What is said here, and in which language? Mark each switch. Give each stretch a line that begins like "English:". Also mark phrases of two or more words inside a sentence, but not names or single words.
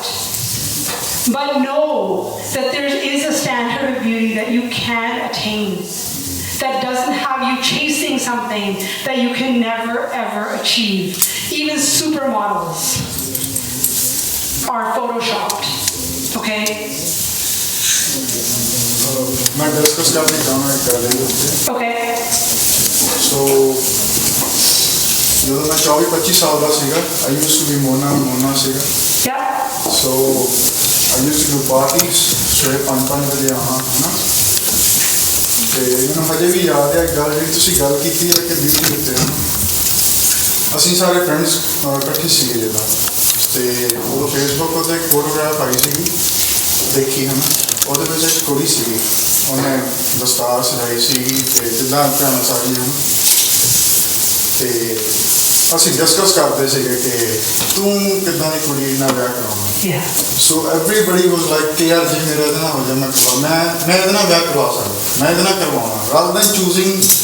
English: But know that there is a standard of beauty that you can attain, that doesn't have you chasing something that you can never ever achieve. Even supermodels are photoshopped. Okay?
Hindi: मैं डिस्कस करने जाना कर रही हूँ.
English: Okay.
Punjabi: So ਜਦੋਂ ਮੈਂ 24-25 ਸਾਲ ਦਾ ਸੀਗਾ,
English: I used to be
Punjabi: ਮੋਨਾ ਸੀਗਾ.
English: Yeah. So I used to do parties
Punjabi: ਸਵੇਰੇ 5 ਵਜੇ ਆਹਾਂ ਹਨਾ. ਤੇ ਮੈਨੂੰ ਹਜੇ ਵੀ ਯਾਦ ਹੈ ਗੱਲ ਜਿਹੜੀ ਤੁਸੀਂ ਗੱਲ ਕੀਤੀ ਹੈ ਕਿ ਬਿਊਟੀ ਉੱਤੇ ਹਨਾ. ਅਸੀਂ ਸਾਰੇ ਫਰੈਂਡਸ ਇਕੱਠੇ ਸੀਗੇ ਜਿੱਦਾਂ ਤੇ ਉਹ ਫੇਸਬੁੱਕ ਉੱਤੇ ਇੱਕ ਫੋਟੋਗ੍ਰਾਫ ਆਈ ਸੀਗੀ ਦੇਖੀ ਹਨ ਉਹਦੇ ਵਿੱਚ ਇੱਕ ਕੁੜੀ ਸੀਗੀ ਉਹਨੇ ਦਸਤਾਰ ਸਜਾਈ ਸੀਗੀ ਤੇ ਜਿੱਦਾਂ ਭੈਣਾਂ ਸਾਡੀਆਂ ਹਨ ਤੇ ਅਸੀਂ ਡਿਸਕਸ ਕਰਦੇ ਸੀਗੇ ਕਿ ਤੂੰ ਕਿੱਦਾਂ ਦੀ ਕੁੜੀ ਨਾਲ ਵਿਆਹ ਕਰਾਉਣਾ
English: so everybody was like
Punjabi: ਕਿ ਯਾਰ ਜੇ ਮੇਰਾ ਇਹਦੇ ਨਾਲ ਹੋ ਜਾਏ ਮੈਂ ਇਹਦੇ ਨਾਲ ਵਿਆਹ ਕਰਵਾ ਸਕਦਾ ਮੈਂ ਇਹਦੇ ਨਾਲ ਕਰਵਾਉਣਾ
English: rather than choosing